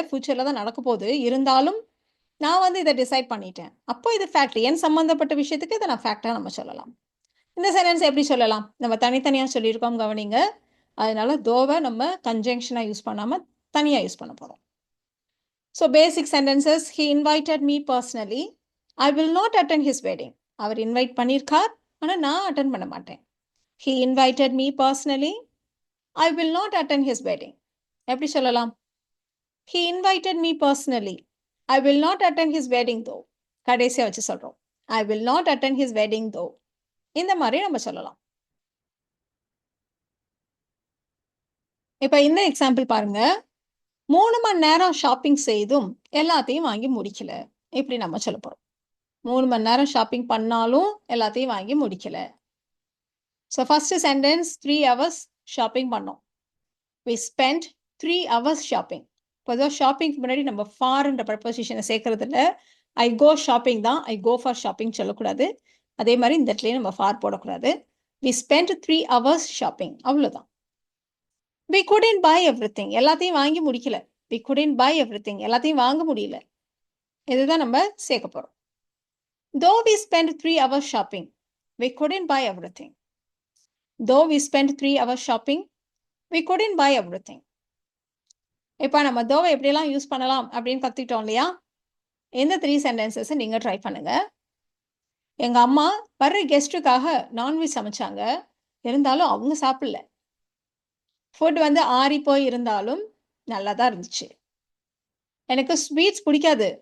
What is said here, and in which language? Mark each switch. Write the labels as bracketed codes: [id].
[ta] ஃபியூச்சர்ல தான் நடக்கப் போகுது. இருந்தாலும் நான் வந்து இத டிசைட் பண்ணிட்டேன். அப்போ இது ஃபேக்ட். என் சம்பந்தப்பட்ட விஷயத்துக்கு இத நான் ஃபேக்ட்டா நம்ம சொல்லலாம். இந்த சென்டென்ஸ் எப்படி சொல்லலாம்? நம்ம தனித்தனியா சொல்லியிருக்கோம் கவனிங்க. அதனால தோவ நம்ம கன்ஜங்ஷனா யூஸ் பண்ணாம தனியா யூஸ் பண்ண போறோம். [en] So basic sentences he invited me personally. I will not attend his wedding. [ta] Our invite பண்ணியிருக்கார். ஆனா நான் அட்டெண்ட் பண்ண மாட்டேன். [en] He invited me personally. I will not attend his wedding. [ta] எப்படி சொல்லலாம்? [en] He invited me personally. I will not attend his wedding though. [ta] கடைசியா வச்சு சொல்றோம். [en] I will not attend his wedding though. [ta] இந்த மாதிரி நம்ம சொல்லலாம். இப்ப இந்த எக்ஸாம்பிள் பாருங்க. 3 மணி நேரம் ஷாப்பிங் செய்தும் எல்லாத்தையும் வாங்கி முடிக்கல. இப்படி நம்ம சொல்லப் போறோம். 3 மணி நேரம் ஷாப்பிங் பண்ணாலும் எல்லாத்தையும் வாங்கி முடிக்கல. So first sentence 3 hours shopping பண்ணோம். [en] We spent 3 hours shopping. [ta] பொதுவாக ஷாப்பிங்க்கு முன்னாடி நம்ம ஃபார்ன்ற ப்ரப்போசிஷனை சேர்க்கறது இல்லை. ஐ கோ ஷாப்பிங் தான். ஐ கோ ஃபார் ஷாப்பிங் சொல்லக்கூடாது. அதே மாதிரி இந்த இடத்துலயும் நம்ம ஃபார் போடக்கூடாது. [en] We spent 3 hours shopping. [ta] அவ்வளோதான். [en] We couldn't buy everything. [ta] எல்லாத்தையும் வாங்கி முடிக்கல. [en] We couldn't buy everything. [ta] எல்லாத்தையும் வாங்க முடியல. இதுதான் நம்ம சேர்க்க போறோம். [en] Though we spent 3 hours shopping, we couldn't buy everything. Though we spent 3 hours shopping, we couldn't buy everything. [ta] இப்போ நம்ம தோவை எப்படியெல்லாம் யூஸ் பண்ணலாம் அப்படின்னு கத்துக்கிட்டோம் இல்லையா? இந்த 3 சென்டென்சஸ் நீங்க ட்ரை பண்ணுங்க. எங்க அம்மா வர்ற கெஸ்ட்டுக்காக நான்வெஜ் சமைச்சாங்க. இருந்தாலும் அவங்க சாப்பிடல. ஃபுட் வந்து ஆறி போய் இருந்தாலும் நல்லா தான் இருந்துச்சு. எனக்கு ஸ்வீட்ஸ் பிடிக்காது.